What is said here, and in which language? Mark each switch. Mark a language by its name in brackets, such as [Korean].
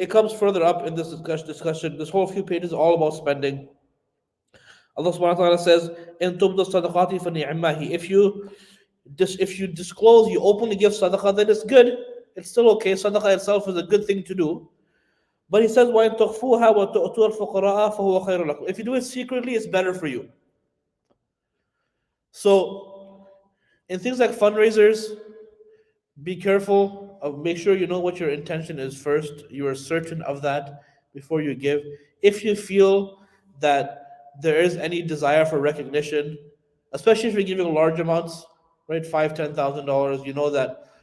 [English] It comes further up in this discussion. This whole few pages is all about spending. Allah subhanahu wa ta'ala says, [Arabic] "In tubdu sadaqati fa ni'mahi." [English] If you disclose, you openly give sadaqah, then it's good. It's still okay. Sadaqah itself is a good thing to do. But he says, [Arabic] وَإِن تُخْفُوهَا وَتُؤْتُوها الْفُقَرَاءَ فَهُوَ خَيْرٌ لَكُمْ. [English] If you do it secretly, it's better for you. So, in things like fundraisers, be careful. Make sure you know what your intention is first. You are certain of that before you give. If you feel that there is any desire for recognition, especially if you're giving large amounts, right, $5,000, $10,000, you know that